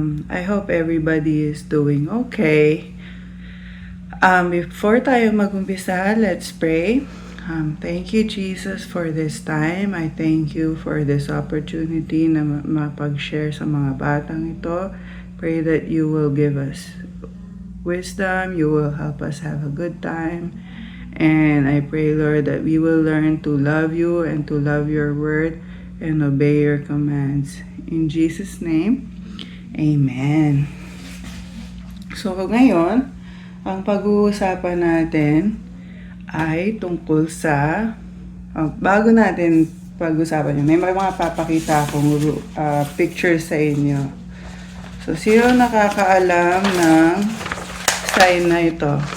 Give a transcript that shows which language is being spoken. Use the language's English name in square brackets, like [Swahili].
[English] I hope everybody is doing okay. Before [Filipino] tayo mag-umpisa, [English] let's pray. Thank you Jesus for this time. I thank you for this opportunity [Filipino] na mapag-share sa mga batang ito. [English] Pray that you will give us wisdom, you will help us have a good time. And I pray, Lord, that we will learn to love you and to love your word and obey your commands. In Jesus' name, amen. [Filipino] So ngayon, ang pag-uusapan natin ay tungkol sa, bago natin pag-usapan yun, may mga papakita akong pictures sa inyo. So, sino nakakaalam ng sign na ito?